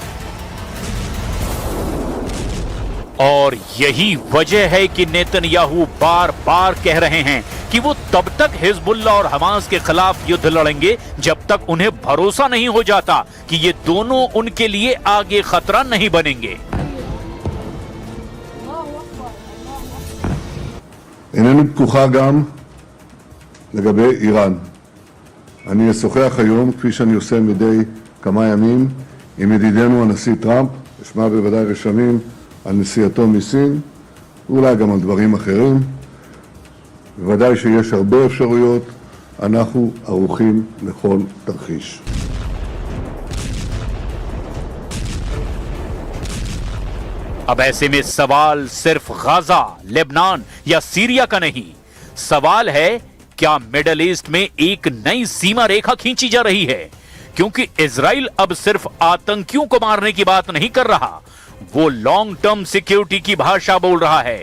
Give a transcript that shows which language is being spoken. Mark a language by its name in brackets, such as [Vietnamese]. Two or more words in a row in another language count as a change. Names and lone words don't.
[Hindi] और यही वजह है कि नेतन्याहू बार बार कह रहे हैं कि वो तब तक हिजबुल्लाह और हमास के खिलाफ युद्ध लड़ेंगे जब तक उन्हें भरोसा नहीं हो जाता कि ये दोनों उनके लिए आगे खतरा नहीं बनेंगे। [Hebrew] אינני פתוחה גם לגבי איראן. אני אשוחח היום, כפי שאני עושה מדי כמה ימים, עם ידידנו הנשיא טראמפ, אשמע בוודאי רשמים על נסיעתו מסין, ואולי גם על דברים אחרים. בוודאי שיש הרבה אפשרויות, אנחנו ערוכים לכל תרחיש. [Hindi] अब ऐसे में सवाल सिर्फ गाजा, लेबनान या सीरिया का नहीं, सवाल है क्या मिडल ईस्ट में एक नई सीमा रेखा खींची जा रही है? क्योंकि इजराइल अब सिर्फ आतंकियों को मारने की बात नहीं कर रहा, वो [English] long term security [Hindi] की भाषा बोल रहा है।